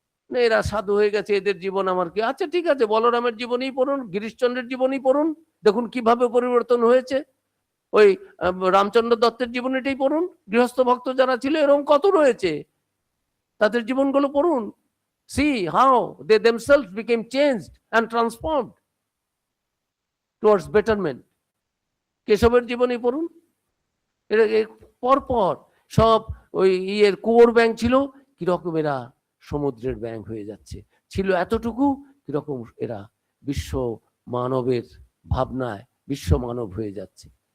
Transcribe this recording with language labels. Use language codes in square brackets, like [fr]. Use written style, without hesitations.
[bn] এরা সাধু হয়ে গেছে, এদের জীবন আমার কি, আচ্ছা ঠিক আছে, বলরামের জীবনী পড়ুন, গিরিশচন্দ্রের জীবনী পড়ুন, দেখুন কিভাবে পরিবর্তন হয়েছে। ওই রামচন্দ্র দত্তের জীবনীটাই পড়ুন, গৃহস্থ ভক্ত যারা ছিল এরকম কত রয়েছে, তাদের জীবনগুলো পড়ুন। [en] See how they themselves became changed and transformed towards betterment. [bn] কেশবের জীবনী পড়ুন, পরপর সব ওই ইয়ের কুয়োর ব্যাংক ছিল, কিরকম এরা সমুদ্রের ব্যাংক হয়ে যাচ্ছে, ছিল এতটুকু, কিরকম এরা বিশ্ব মানবের ভাবনায় বিশ্ব মানব হয়ে যাচ্ছে।